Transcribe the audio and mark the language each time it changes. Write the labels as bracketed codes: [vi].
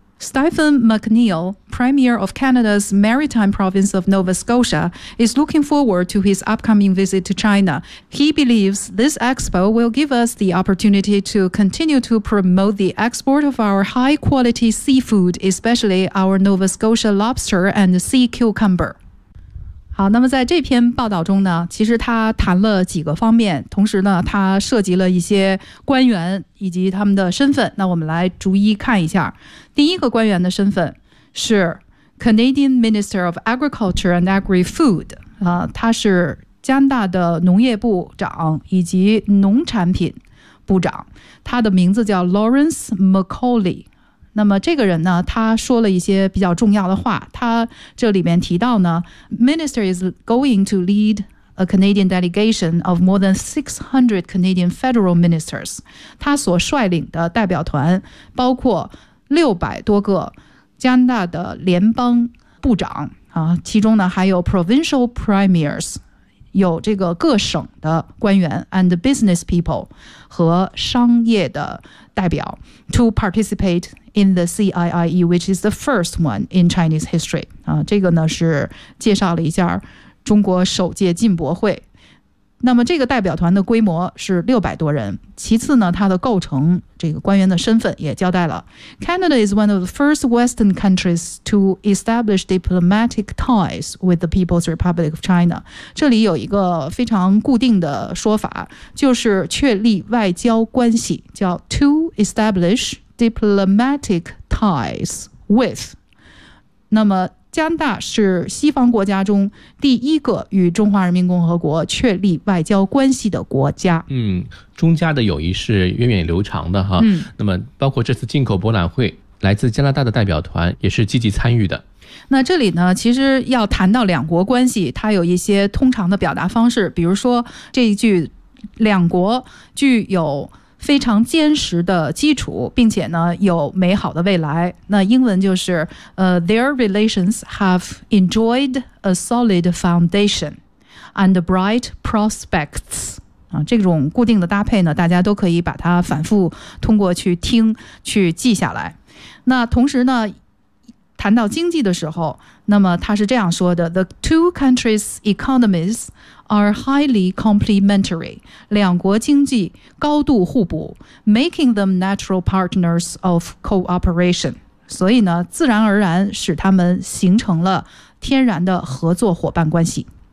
[en] Stephen McNeil, Premier of Canada's Maritime Province of Nova Scotia, is looking forward to his upcoming visit to China. He believes this expo will give us the opportunity to continue to promote the export of our high-quality seafood, especially our Nova Scotia lobster and sea cucumber. [zh] 好，那么在这篇报道中呢，其实他谈了几个方面，同时呢，他涉及了一些官员以及他们的身份。那我们来逐一看一下。第一个官员的身份是 Canadian Minister of Agriculture and Agri-Food， 他是加拿大的农业部长以及农产品部长，他的名字叫 Lawrence McAuley。那么这个人呢，他说了一些比较重要的话。他这里面提到呢 [en] ，Minister is going to lead a Canadian delegation of more than 600 Canadian federal ministers。 [zh] 他所率领的代表团包括600多个加拿大的联邦部长啊，其中呢还有 [en] provincial premiers， [zh] 有这个各省的官员 [en] and business people [zh] 和商业的代表 [en] to participate。 In the CIIE, which is the first one in Chinese history. [zh] 这个呢是介绍了一下中国首届进博会。那么这个代表团的规模是600多人。其次呢，它的构成，这个官员的身份也交代了。 [en] Canada is one of the first Western countries to establish diplomatic ties with the People's Republic of China. [zh] 这里有一个非常固定的说法，就是确立外交关系，叫 [en] to establish diplomatic ties with。 [zh] 那么加拿大是西方国家中第一个与中华人民共和国确立外交关系的国家。嗯，中加的友谊是源远流长的哈。嗯，那么包括这次进口博览会，来自加拿大的代表团也是积极参与的。那这里呢，其实要谈到两国关系，它有一些通常的表达方式，比如说这一句，两国具有非常坚实的基础，并且呢有美好的未来。那英文就是 [en] their relations have enjoyed a solid foundation and bright prospects。 [zh] 这种固定的搭配呢，大家都可以把它反复通过去听去记下来。那同时呢，谈到经济的时候，那么他是这样说的 , [en] The two countries' economies are highly complementary, [zh] 两国经济高度互补 , [en] making them natural partners of cooperation, [zh] 所以呢自然而然使他们形成了天然的合作伙伴关系。